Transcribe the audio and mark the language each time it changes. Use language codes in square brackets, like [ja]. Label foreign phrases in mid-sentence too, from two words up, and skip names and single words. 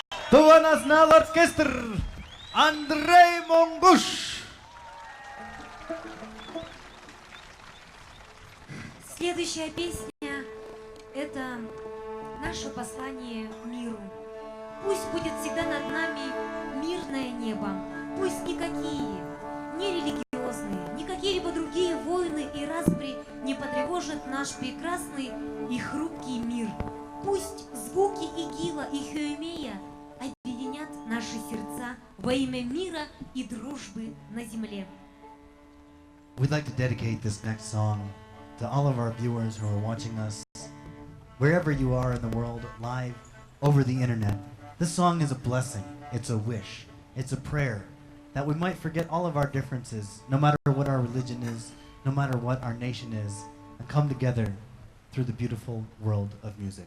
[ru] Тува Национал оркестр Андрей Монгуш. Следующая песня – это наше послание миру. Пусть будет всегда над нами мирное небо. Пусть никакие, ни религиозные, ни какие-либо другие войны и распри не потревожат наш прекрасный и хрупкий мир. Пусть звуки игила и хюэмея объединят наши сердца во имя мира и дружбы на земле. [en] We'd like to dedicate this next song to all of our viewers who are watching us wherever you are in the world, live over the internet. This song is a blessing, it's a wish, it's a prayer that we might forget all of our differences, no matter what our religion is, no matter what our nation is, and come together through the beautiful world of music.